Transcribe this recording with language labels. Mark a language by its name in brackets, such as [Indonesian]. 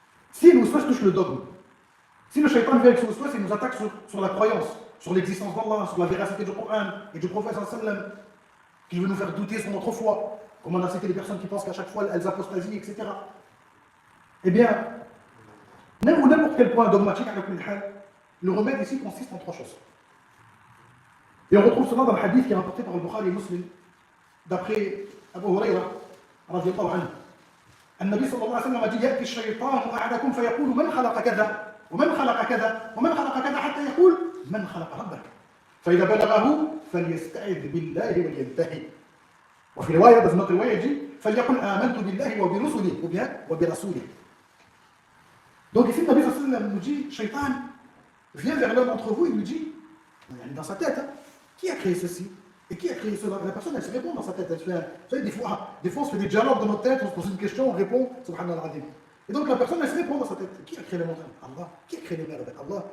[French] Si le waswas touche le dogme, si le shaitan vient avec ce waswas, il nous attaque sur la croyance, sur l'existence d'Allah, sur la véracité du Coran et du prophète sallam, qui veut nous faire douter sur notre foi, comme on a cité les personnes qui pensent qu'à chaque fois elles apostasient, etc. Eh bien, n'importe quel point dogmatique avec le remède ici consiste en 3 choses. Et on retrouve cela dans le hadith qui est rapporté par le Bukhari et Muslim, d'après Abu Huraira, radiyallahu anhu. [Arabic] النبي صلى الله عليه وسلم قال يأتي الشيطان أحدكم فيقول من خلق كذا ومن خلق كذا ومن خلق كذا حتى يقول من خلق ربك فإذا بلغه فليستعذ بالله ولينتهي وفي رواية بس notre رواية دي فليقل آمنت بالله وبرسله وبرسوله. [French] Donc ici, le Nabi sallallahu alayhi wa sallam nous dit, Shaitan vient vers l'un d'entre vous, il lui dit, dans sa tête, qui a créé ceci? Et qui a créé cela? La personne, elle se répond dans sa tête. Elle se fait, vous savez, des fois, on se fait des dialogues dans notre tête, on se pose une question, on répond, subhanallah al-azim. Et donc la personne, elle se répond dans sa tête. Qui a créé les montagnes? Allah. Qui a créé les mers? Allah.